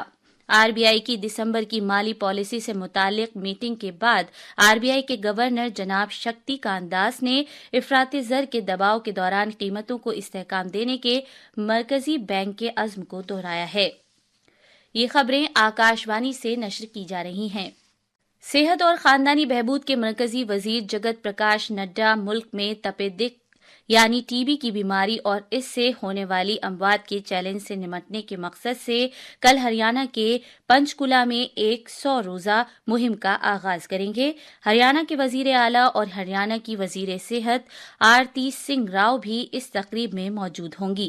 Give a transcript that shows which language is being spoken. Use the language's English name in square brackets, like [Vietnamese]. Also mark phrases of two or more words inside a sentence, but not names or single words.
[Urdu] آر بی آئی کی دسمبر کی مالی پالیسی سے متعلق میٹنگ کے بعد آر بی آئی کے گورنر جناب شکتی کانت داس نے افراطی زر کے دباؤ کے دوران قیمتوں کو استحکام دینے کے مرکزی بینک کے عزم کو دہرایا ہے. یہ خبریں آکاشوانی سے نشر کی جا رہی ہیں. صحت اور خاندانی بہبود کے مرکزی وزیر جگت پرکاش نڈا ملک میں تپیدق یعنی ٹی بی کی بیماری اور اس سے ہونے والی اموات کے چیلنج سے نمٹنے کے مقصد سے کل ہریانہ کے پنچکولہ میں ایک 100 روزہ مہم کا آغاز کریں گے۔ ہریانہ کے وزیر اعلیٰ اور ہریانہ کی وزیر صحت آرتی سنگھ راؤ بھی اس تقریب میں موجود ہوں گی۔